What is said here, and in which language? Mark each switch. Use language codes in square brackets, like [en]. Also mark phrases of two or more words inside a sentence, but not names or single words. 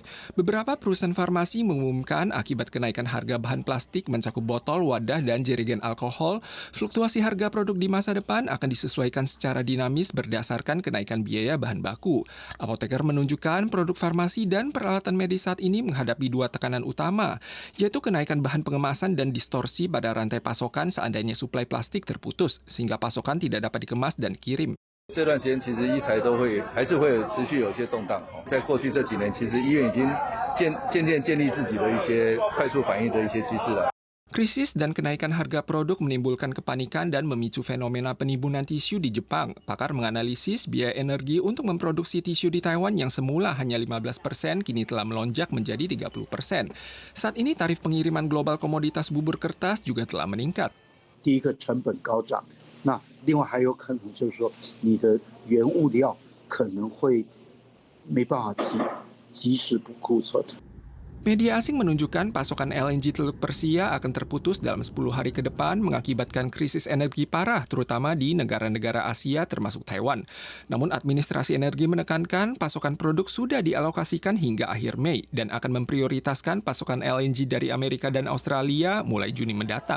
[id] Beberapa perusahaan farmasi mengumumkan akibat kenaikan harga bahan plastik mencakup botol, wadah, dan jerigen alkohol, fluktuasi harga produk di masa depan akan disesuaikan secara dinamis berdasarkan kenaikan biaya bahan baku. Apoteker menunjukkan produk farmasi dan peralatan medis saat ini menghadapi dua tekanan utama, yaitu kenaikan bahan pengemasan dan distorsi pada rantai pasokan seandainya suplai plastik terputus, sehingga pasokan tidak dapat dikemas dan kirim. [zh] 这段时间其实医材都还是会持续有些动荡。在过去这几年，其实医院已经渐渐建立自己的一些快速反应的一些机制了。 [id] Krisis dan kenaikan harga produk menimbulkan kepanikan dan memicu fenomena penimbunan tisu di Jepang. Pakar menganalisis biaya energi untuk memproduksi tisu di Taiwan yang semula hanya 15% kini telah melonjak menjadi 30%. Saat ini tarif pengiriman global komoditas bubur kertas juga telah meningkat. [zh] 第一个成本高涨，那另外还有可能就是说你的原物料可能会没办法及时补库存。 [id] Media asing menunjukkan pasokan LNG Teluk Persia akan terputus dalam 10 hari ke depan mengakibatkan krisis energi parah terutama di negara-negara Asia termasuk Taiwan. Namun administrasi energi menekankan pasokan produk sudah dialokasikan hingga akhir Mei dan akan memprioritaskan pasokan LNG dari Amerika dan Australia mulai Juni mendatang.